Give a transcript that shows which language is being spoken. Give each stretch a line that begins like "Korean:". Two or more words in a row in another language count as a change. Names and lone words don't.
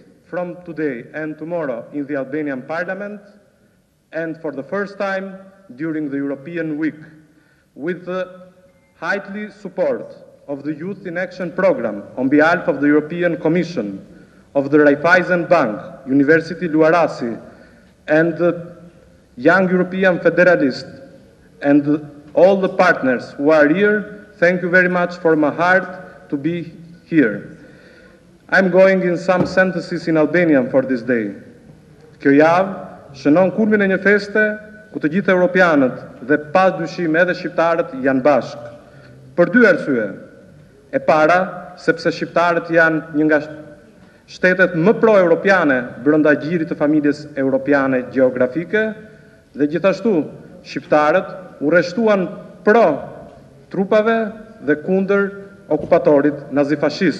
English: from today and tomorrow in the Albanian Parliament, and for the first time during the European Week, with the highly support of the Youth in Action Program on behalf of the European Commission, of the Raiffeisen Bank, University Luarasi, and the Young European Federalists, and all the partners who are here. Thank you very much from my heart to be here. I'm going in some sentences in Albanian for this day.
Albanian: Kjo javë shënon kulmin e një feste ku të gjithë europianët dhe pa dyshim edhe shqiptarët janë bashkë. Për dy arsye. E para, sepse shqiptarët janë një nga shtetet më pro-europiane brenda gjirit të familjes europiane gjeografike, dhe gjithashtu shqiptarët u rreshtuan pro trupave dhe kundër okupatorit nazifashist.